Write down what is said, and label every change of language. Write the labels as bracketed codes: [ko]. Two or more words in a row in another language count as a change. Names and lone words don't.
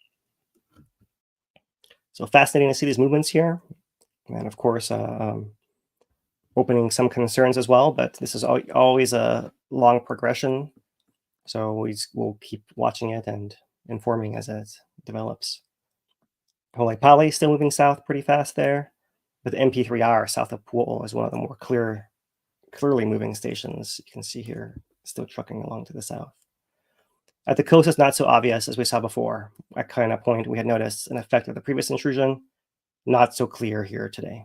[en] So fascinating to see these movements here. And of course, opening some concerns as well, but this is always a long progression. So we'll keep watching it and informing as it develops. Hauʻi still moving south pretty fast there, but the MP3R south of Pu'uʻōʻō is one of the more clearly moving stations. You can see here, still trucking along to the south. At the coast, it's not so obvious as we saw before. At kind of point, we had noticed an effect of the previous intrusion, not so clear here today.